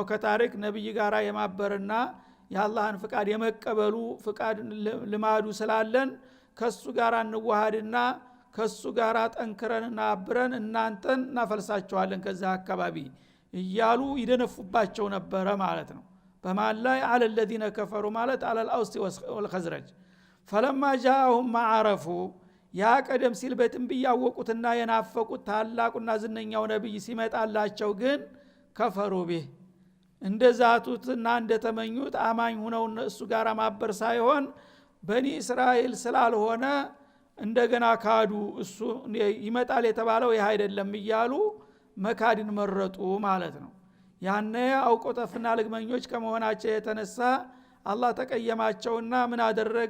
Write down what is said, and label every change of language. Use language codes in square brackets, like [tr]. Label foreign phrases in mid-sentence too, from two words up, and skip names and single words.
[am] ከታሪክ ነብይ ጋራ የማበርና የአላህን ፍቃድ የመቀበሉ ፍቃድ ልማዱ ስላለን ከሱ ጋራ እንዋሃድና ከሱ ጋራ ጠንክረንና አብረን እናንተን እናፈልሳቸዋለን ከዛ አካባቢ እያሉ ይደነፉባቸው ነበረ ማለት ነው። በማን ላይ አለ [ar] الذين كفروا [am] ማለት አለ [ar] الأوس والخزرج فلما جاءهم ما عرفوا [am] ያ ቀደም ሲል በትንቢያ ያወቁትና የናፈቁት ታላቁና ዝነኛው ነብይ ሲመጣላቸው ግን [ar] كفروا به [am] እንደዛቱትና እንደተመኙት አማኝ ሆነው እሱ ጋር ማበር ሳይሆን በኒ እስራኤል ስላልሆነ እንደገና ካዱ። እሱ ይመጣል የተባለው ይህ አይደለም እያሉ መካድን መረጡ ማለት ነው። ያነ አውቆተፍና ልግመኞች ከመሆናቸው የተነሳ አላህ ተቀየማቸውና ምን አደረገ?